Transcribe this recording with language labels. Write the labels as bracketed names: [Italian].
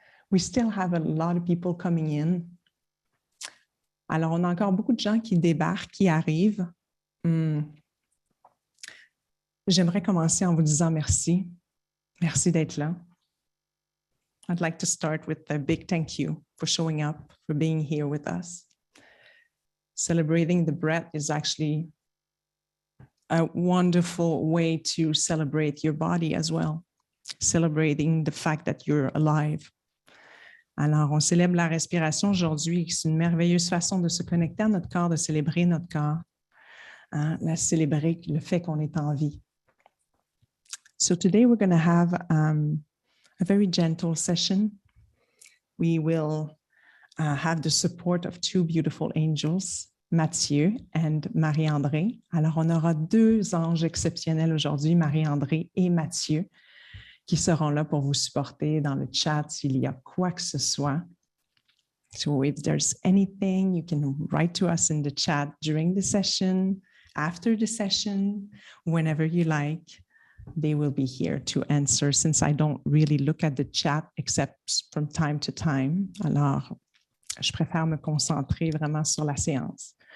[English] We still have a lot of people coming in. [French] Alors, on a encore beaucoup de gens qui débarquent, qui arrivent. J'aimerais commencer en vous disant merci. Merci d'être là. [English] I'd like to start with a big thank you for showing up, for being here with us. Celebrating the breath is actually a wonderful way to celebrate your body as well. Celebrating the fact that you're alive. [French] Alors, on célèbre la respiration aujourd'hui. C'est une merveilleuse façon de se connecter à notre corps, de célébrer notre corps, de célébrer le fait qu'on est en vie. [English] So today we're going to have a very gentle session. We will have the support of two beautiful angels, Mathieu and Marie-André. [French] Alors, on aura deux anges exceptionnels aujourd'hui, Marie-André et Mathieu, qui seront là pour vous supporter dans le chat s'il y a quoi que ce soit. [English] So if there's anything, you can write to us in the chat during the session, after the session, whenever you like. They will be here to answer since I don't really look at the chat except from time to time. [French] Alors, je préfère me concentrer vraiment sur la séance.